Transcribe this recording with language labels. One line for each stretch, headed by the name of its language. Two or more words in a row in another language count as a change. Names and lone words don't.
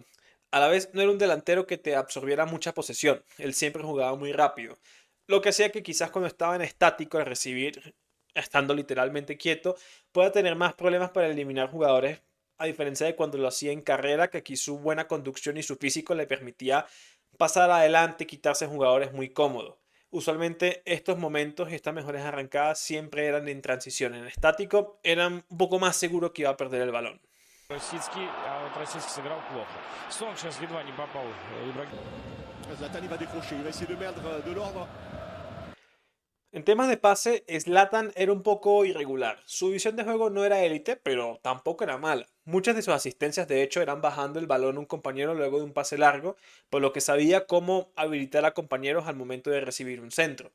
Spanish: A la vez no era un delantero que te absorbiera mucha posesión, él siempre jugaba muy rápido, lo que hacía que quizás cuando estaba en estático al recibir, estando literalmente quieto, pueda tener más problemas para eliminar jugadores, a diferencia de cuando lo hacía en carrera, que aquí su buena conducción y su físico le permitía pasar adelante y quitarse jugadores muy cómodos. Usualmente estos momentos y estas mejores arrancadas siempre eran en transición. En estático eran un poco más seguros que iba a perder el balón.
Russian: Российский, а вот российский сыграл плохо. Сон сейчас едва не попал.
French: Zlatan il va décrocher, il va essayer de mettre de l'ordre.
Spanish: En temas de pase, Zlatan era un poco irregular. Su visión de juego no era élite, pero tampoco era mala. Muchas de sus asistencias, de hecho, eran bajando el balón a un compañero luego de un pase largo, por lo que sabía cómo habilitar a compañeros al momento de recibir un centro.